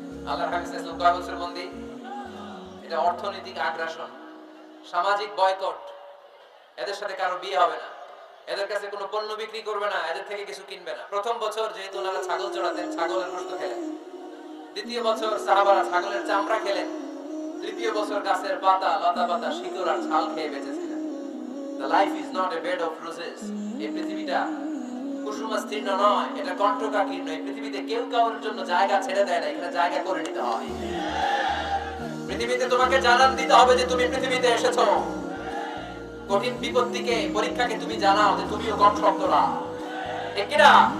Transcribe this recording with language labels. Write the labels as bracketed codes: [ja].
[bn] আল্লাহর হাবিব সাল্লাল্লাহু আলাইহি ওয়াসাল্লাম কয় বছর বন্দী? এটা অর্থনৈতিক আগ্রাসন, সামাজিক বয়কট, এদের সাথে কারো বিয়ে হবে না, এদের কাছে কোনো পণ্য বিক্রি করবে না, এদের থেকে কিছু কিনবে না। প্রথম বছর যেহেতু ওনারা ছাগল চড়াতেন, ছাগলের গোশত খেলেন। দ্বিতীয় বছর সাহাবারা ছাগলের চামড়া খেলেন। তৃতীয় বছর গাছের পাতা, লতা পাতা, শিকড় আর ছাল খেয়ে বেঁচেছিলেন। [en] The life is not a bed of roses. [bn] এই পৃথিবীটা কুসুমাস্তীর্ণ নয়, এটা কণ্টকাকীর্ণ। এই পৃথিবীতে কেউ কারোর জন্য জায়গা ছেড়ে দেয় না, এখানে জায়গা করে নিতে হয়। পৃথিবীতে তোমাকে জানান দিতে হবে যে তুমি পৃথিবীতে এসেছো। কঠিন বিপত্তিকে, পরীক্ষাকে তুমি জানাও যে তুমিও কম শক্ত না, ঠিক কিনা?